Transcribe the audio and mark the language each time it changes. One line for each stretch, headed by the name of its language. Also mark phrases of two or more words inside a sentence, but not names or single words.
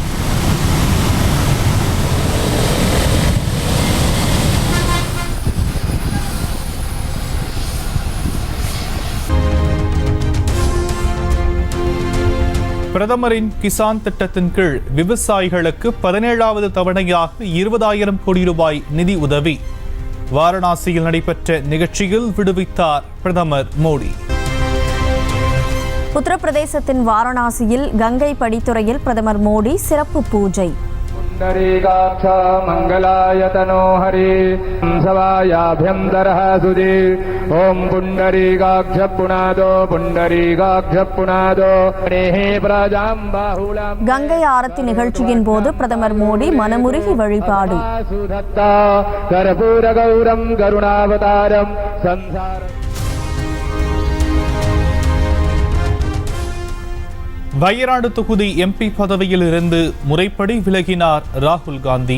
Tamil: பிரதமரின் கிசான் திட்டத்தின் கீழ் விவசாயிகளுக்கு 17வது தவணையாக 20,000 கோடி ரூபாய் நிதி உதவி. வாரணாசியில் நடைபெற்ற நிகழ்ச்சியில் விடுவித்தார் பிரதமர் மோடி. உத்தரப்பிரதேசத்தின் வாரணாசியில் கங்கை படித்துறையில் பிரதமர் மோடி சிறப்பு பூஜை.
Sanskrit: पुण्डरीकाक्ष मंगलायतनो हरि सवायाभ्यन्तरः सुधि ओम पुण्डरीकाक्ष पुनादो नेहे प्रजां बाहुलम्.
Tamil: கங்கை ஆரத்தி நிகழ்ச்சியின் போது பிரதமர் மோடி மனமுருகி வழிபாடு.
Sanskrit: कर्पूर गौरं करुणावतारं संसार.
Tamil: வயநாடு தொகுதி எம்பி பதவியில் இருந்து முறைப்படி விலகினார் ராகுல் காந்தி.